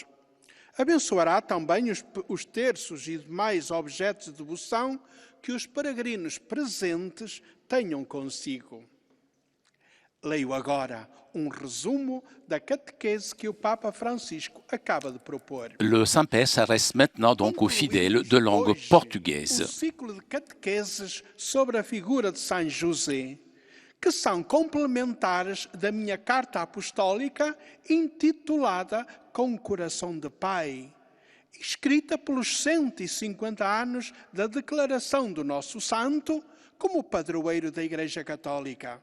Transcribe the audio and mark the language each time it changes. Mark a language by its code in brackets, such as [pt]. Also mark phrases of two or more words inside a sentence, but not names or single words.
[pt] Abençoará também os terços e demais objetos de devoção que os peregrinos presentes tenham consigo. Leio agora resumo da catequèse que o Papa Francisco acaba de propor. [fr] Le Saint-Père s'adresse maintenant donc aux fidèles de langue portugaise. [pt] Ciclo de catequeses sobre a figura de São José, que são complementares da minha carta apostólica intitulada Com Coração de Pai, escrita pelos 150 anos da declaração do nosso santo como padroeiro da Igreja Católica.